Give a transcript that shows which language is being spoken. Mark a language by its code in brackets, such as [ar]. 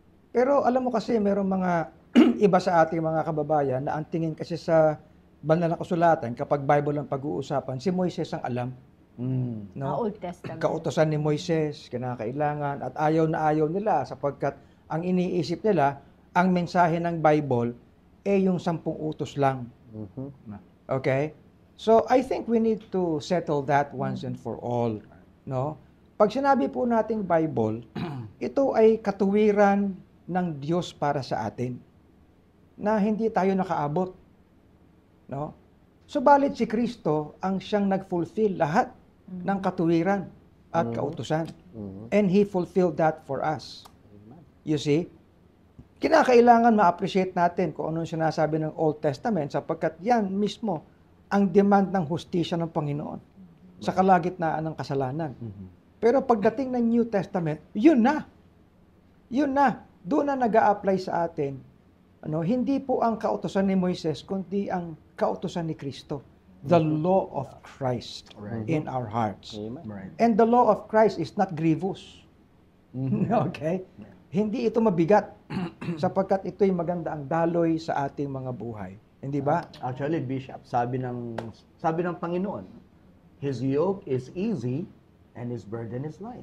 [tl] Pero alam mo kasi, mayroong mga iba sa ating mga kababayan na ang tingin kasi sa banal na kasulatan, kapag Bible ang pag-uusapan, si Moises ang alam. No? [en] Old Testament. [tl] Kautosan ni Moises, kinakailangan, at ayaw na ayaw nila sapagkat ang iniisip nila, ang mensahe ng Bible, yung 10 utos lang. [en] Okay? So, I think we need to settle that once and for all. [tl] No? Pag sinabi po nating Bible, ito ay katuwiran ng Diyos para sa atin na hindi tayo nakaabot. No? Subalit si Kristo ang siyang nag-fulfill lahat ng katuwiran at kautusan. [en] And He fulfilled that for us. You see? [tl] Kinakailangan ma-appreciate natin kung ano yung sinasabi ng Old Testament sapagkat yan mismo ang demand ng hustisya ng Panginoon sa kalagitnaan ng kasalanan. Pero pagdating ng New Testament, yun na. Yun na. Doon na nag-a-apply sa atin. Hindi po ang kautusan ni Moises, kundi ang kautusan ni Kristo. [en] The law of Christ in our hearts. And the law of Christ is not grievous. Okay? [tl] Hindi ito mabigat sapagkat ito'y maganda ang daloy sa ating mga buhay. Hindi ba? [en] Actually, Bishop, [tl] sabi ng Panginoon, [en] His yoke is easy and His burden is light.